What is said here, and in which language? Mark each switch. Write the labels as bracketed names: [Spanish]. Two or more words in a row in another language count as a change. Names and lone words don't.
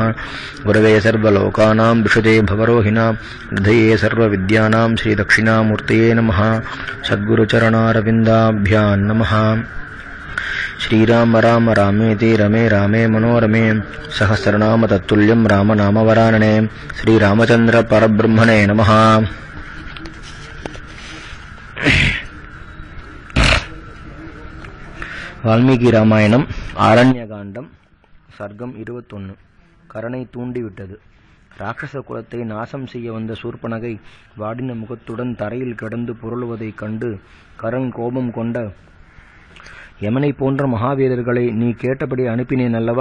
[Sanskrit] गुरवे सर्वलोकानां विशुते भवरोहिणां हृदये सर्वविद्यानां श्री दक्षिणामूर्तये नमः। सद्गुरुचरणारविन्दाभ्यां नमः। श्रीराम राम रामेति रमे रामे मनोरमे सहस्रनाम तत्तुल्यं रामनामवरानने। श्रीरामचंद्र परब्रह्मणे नमः। [Tamil] வால்மீகி ராமாயணம் ஆரண்யகாண்டம் சர்க்கம் 21. கரனை தூண்டிவிட்டது. ராட்சச குலத்தை நாசம் செய்ய வந்த சூர்பனகை வாடின முகத்துடன் தரையில் கிடந்து புரளுவதைக் கண்டு கரன் கோபம் கொண்ட, யமனை போன்ற மகாவீரர்களை நீ கேட்டபடி அனுப்பினேன் அல்லவா?